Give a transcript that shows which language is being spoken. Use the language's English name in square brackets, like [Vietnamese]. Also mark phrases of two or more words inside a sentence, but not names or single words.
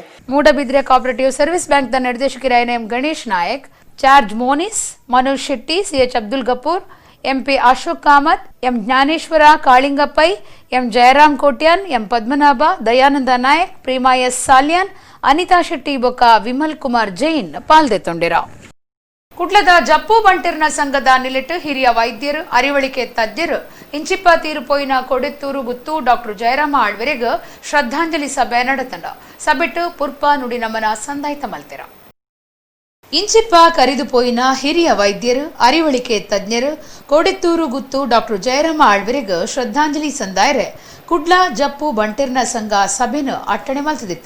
[Tulu] ಮೂಡಬಿದ್ರೆ ಕೋಆಪರೇಟಿವ್ ಸರ್ವಿಸ್ ಬ್ಯಾಂಕ್ ದ ನಿರ್ದೇಶಕರಾದ ಎಂ ಗಣೇಶ್ ನಾಯಕ್, ಚಾರ್ಜ್ ಮೋನಿಸ್, ಮನೋಜ್ ಶೆಟ್ಟಿ, ಸಿಎಚ್ ಅಬ್ದುಲ್ ಗಫೂರ್, ಎಂಪಿ ಅಶೋಕ್ ಕಾಮತ್, ಎಂ ಜ್ಞಾನೇಶ್ವರ ಕಾಳಿಂಗಪ್ಪೈ, ಎಂ ಜಯರಾಮ್ ಕೋಟ್ಯಾನ್, ಎಂ ಪದ್ಮನಾಭ, ದಯಾನಂದ ನಾಯಕ್, ಪ್ರೇಮಾ ಎಸ್ ಸಾಲ್ಯಾನ್, ಅನಿತಾ ಶೆಟ್ಟಿ ಬೊಕ್ಕ ವಿಮಲ್ ಕುಮಾರ್ ಜೈನ್ ಪಾಲ್ದೆತ್ತೊಂಡಿರ. ಕುಡ್ಲದ ಜಪ್ಪು ಬಂಟಿರ್ನ ಸಂಘದ ನಿಲಿಟ್ ಹಿರಿಯ ವೈದ್ಯರು, ಅರಿವಳಿಕೆ ತಜ್ಞರು ಇಂಚಿಪ್ಪ ತೀರುಪೋಯಿನ ಕೊಡೆತ್ತೂರು ಗುತ್ತು ಡಾಕ್ಟರ್ ಜಯರಾಮ ಆಳ್ವೆರೆಗ್ ಶ್ರದ್ಧಾಂಜಲಿ ಸಭೆ ನಡೆತಂಡ. ಸಭೆಟ್ಟು ಪುರ್ಪ ನುಡಿ ನಮನ ಸಂದಾಯ್ತ ಮಲ್ತೆರ. ಇಂಚಿಪ್ಪ ಕರಿದುಪೋಯಿನ ಹಿರಿಯ ವೈದ್ಯರು, ಅರಿವಳಿಕೆ ತಜ್ಞರು ಕೊಡೆತ್ತೂರು ಗುತ್ತು ಡಾಕ್ಟರ್ ಜಯರಾಮ ಆಳ್ವೆರೆಗ್ ಶ್ರದ್ಧಾಂಜಲಿ ಸಂದಾಯರೆ ಕುಡ್ಲ ಜಪ್ಪು ಬಂಟಿರ್ನ ಸಂಘ ಸಭೆನು ಅಟ್ಟಣೆ ಮಲ್ತದಿತ್ತಿನ.